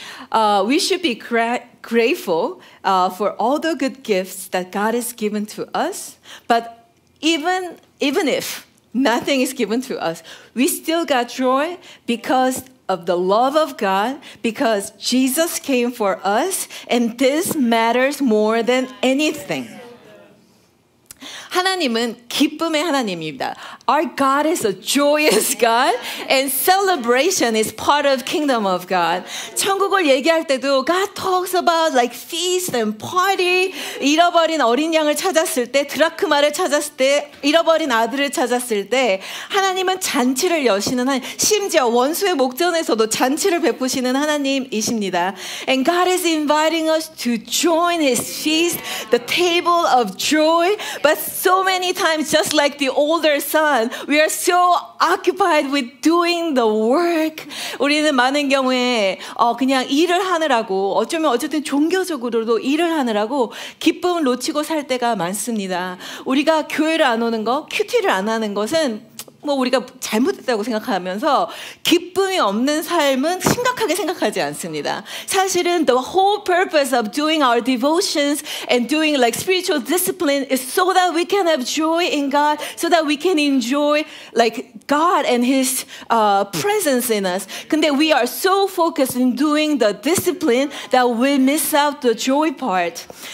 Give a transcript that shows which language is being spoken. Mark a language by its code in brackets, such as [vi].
[en] We should be grateful for all the good gifts that God has given to us. But even if nothing is given to us, we still got joy because of the love of God, because Jesus came for us, and this matters more than anything. [ko] 하나님은 기쁨의 하나님입니다. [en] Our God is a joyous God, and celebration is part of kingdom of God. [ko] 천국을 얘기할 때도 [en] God talks about like feast and party. [ko] 잃어버린 어린 양을 찾았을 때, 드라크마를 찾았을 때, 잃어버린 아들을 찾았을 때 하나님은 잔치를 여시는 하나님, 심지어 원수의 목전에서도 잔치를 베푸시는 하나님이십니다. [en] And God is inviting us to join His feast, the table of joy. But so many times, just like the older son, we are so occupied with doing the work. [ko] 우리는 많은 경우에 그냥 일을 하느라고, 어쨌든 종교적으로도 일을 하느라고 기쁨을 놓치고 살 때가 많습니다. 우리가 교회를 안 오는 거, 큐티를 안 하는 것은 뭐 우리가 잘못했다고 생각하면서 기쁨이 없는 삶은 심각하게 생각하지 않습니다. 사실은 [en] the whole purpose of doing our devotions and doing like spiritual discipline is so that we can have joy in God, so that we can enjoy like God and His presence in us. [ko] 근데 [en] we are so focused in doing the discipline that we miss out the joy part.